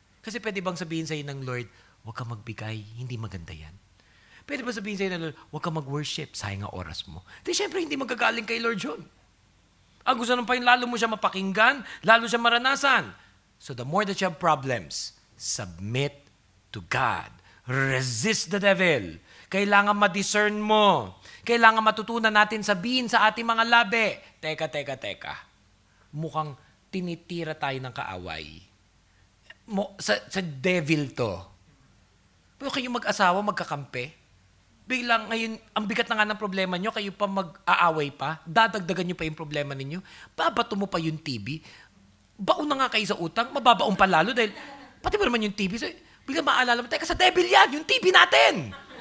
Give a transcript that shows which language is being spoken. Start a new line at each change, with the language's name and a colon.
Filipino: Kasi pwede bang sabihin sa'yo ng Lord, huwag ka magbigay, hindi maganda yan. Pwede ba sabihin sa'yo ng Lord, huwag ka mag-worship, sayang ang oras mo. Di syempre, hindi magagaling kay Lord yun. Ang gusto nung pa yun, lalo mo siya mapakinggan, lalo siya maranasan.
English: So the more that you have problems, submit to God. Resist the devil.
Filipino: Kailangan ma-discern mo. Kailangan matutunan natin sabihin sa ating mga labi, teka. Mukhang tinitira tayo ng kaaway. Sa devil to. Pero kayo mag-asawa, magkakampi. Biglang ngayon, ang bigat na nga ng problema nyo, kayo pa mag-aaway pa, dadagdagan nyo pa yung problema ninyo, babato mo pa yung TV, baon na nga kayo sa utang, mababaon pa lalo dahil, pati ba naman yung TV, so, biglang maalala mo, teka sa devil yan, yung TV natin!